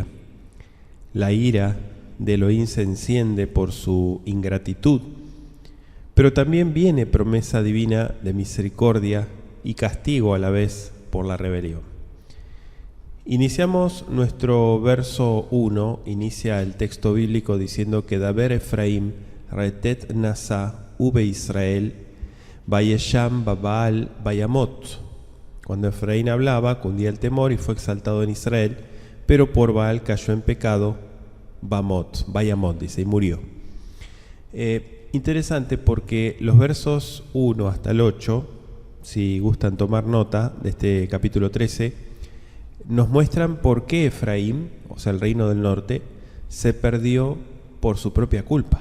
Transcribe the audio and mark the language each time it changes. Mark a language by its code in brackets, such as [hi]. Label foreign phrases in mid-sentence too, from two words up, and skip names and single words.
[es] La ira de Elohim se enciende por su ingratitud, pero también viene promesa divina de misericordia y castigo a la vez por la rebelión. Iniciamos nuestro verso 1, inicia el texto bíblico diciendo que [he] דבר אפרים רתת נשא הוא בישראל ויאשם בבעל וימת. [es] Cuando Efraín hablaba, cundía el temor y fue exaltado en Israel, pero por Baal cayó en pecado, Bayamot dice, y murió. Interesante porque los versos 1 hasta el 8, si gustan tomar nota de este capítulo 13, nos muestran por qué Efraín, o sea el reino del norte, se perdió por su propia culpa.